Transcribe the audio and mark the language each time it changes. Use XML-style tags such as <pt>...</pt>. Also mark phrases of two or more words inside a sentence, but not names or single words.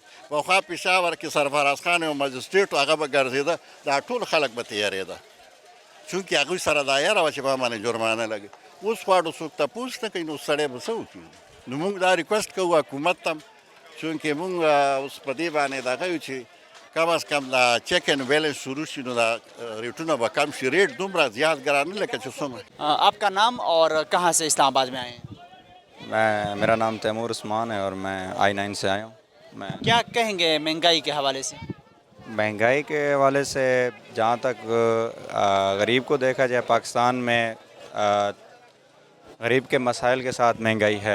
<ps>پخوا پېښور کې سرفراز خان یو مجسټریټ هغه به ګرځېده، دا ټول خلک به تیارېده چونکې هغوی سره دا یره وه چې په باندې جرمانه لګي. اوس خواړو څوک تپوس نه کوي، نو سړی به څه وکړي؟ نو موږ دا ریکوست کوو حکومت ته چونکې موږ اوس په دې باندې دغه یو چې کم از کم دا</ps> <en>check and balance</en> <ps>شروع شي، نو دا ریټونه به کم شي. ریټ دومره زیات ګران نه لکه چې څومره.</ps> <ur>آپ کا نام اور کہاں سے اسلام آباد میں آئے ہیں؟ میرا نام تیمور عثمان ہے اور میں I9 سے آیا ہوں. میں کیا کہیں گے مہنگائی کے حوالے سے؟ مہنگائی کے حوالے سے جہاں تک غریب کو دیکھا جائے، پاکستان میں غریب کے مسائل کے ساتھ مہنگائی ہے.</ur>